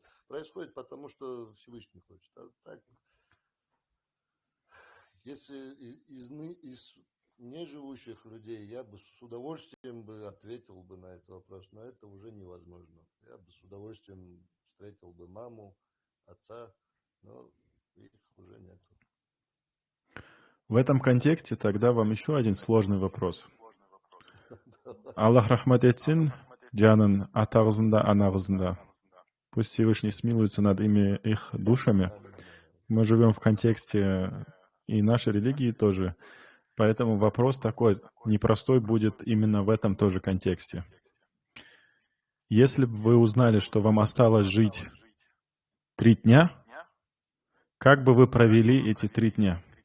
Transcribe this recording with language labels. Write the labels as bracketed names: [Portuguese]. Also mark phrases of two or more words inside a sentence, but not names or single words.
[Russian] Происходит потому, что Всевышний хочет. А так, если из неживущих людей, я бы с удовольствием бы ответил бы на этот вопрос, но это уже невозможно. Я бы с удовольствием встретил бы маму, отца, но их уже нет. В этом контексте тогда вам еще один сложный вопрос. [Kazakh] Аллах рахмат етсин, жанын атағызында, анағызында. [Russian] Пусть Всевышний смилуется над ими, их душами. Мы живем в контексте и нашей религии тоже. Поэтому вопрос такой непростой будет именно в этом тоже контексте. Если бы вы узнали, что вам осталось жить 3 дня, как бы вы провели эти 3 дня?